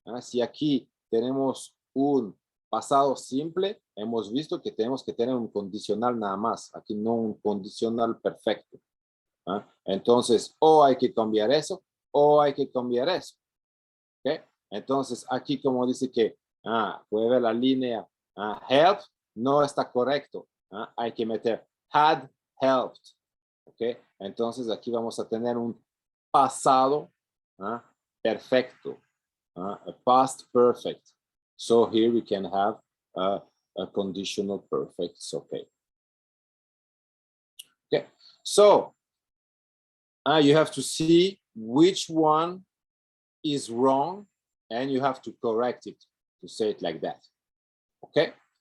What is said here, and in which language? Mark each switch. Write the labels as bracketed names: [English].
[Spanish] Si aquí tenemos un pasado simple, hemos visto que tenemos que tener un condicional nada más. Aquí no un condicional perfecto. Entonces, o hay que cambiar eso, o hay que cambiar eso. ¿Okay? Entonces, aquí como dice que, puede ver la línea help, no está correcto. Hay que meter had helped. ¿Okay? Entonces, aquí vamos a tener un pasado perfecto. [English] A past perfect. So here we can have a conditional perfect. It's okay. Okay. So you have to see which one is wrong, and you have to correct it, to say it like that. Okay?